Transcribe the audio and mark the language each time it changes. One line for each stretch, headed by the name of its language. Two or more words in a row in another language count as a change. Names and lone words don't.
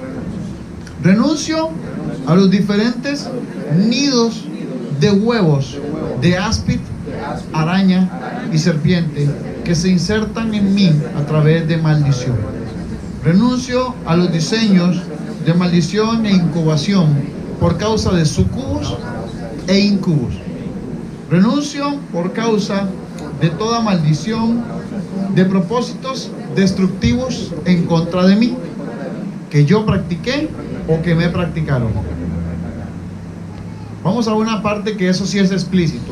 Spanish: Renuncio a los diferentes nidos de huevos de áspid, araña y serpiente que se insertan en mí a través de maldición. Renuncio a los diseños de maldición e incubación por causa de sucubos e incubos. Renuncio por causa de toda maldición de propósitos destructivos en contra de mí, que yo practiqué o que me practicaron. Vamos a una parte que eso sí es explícito.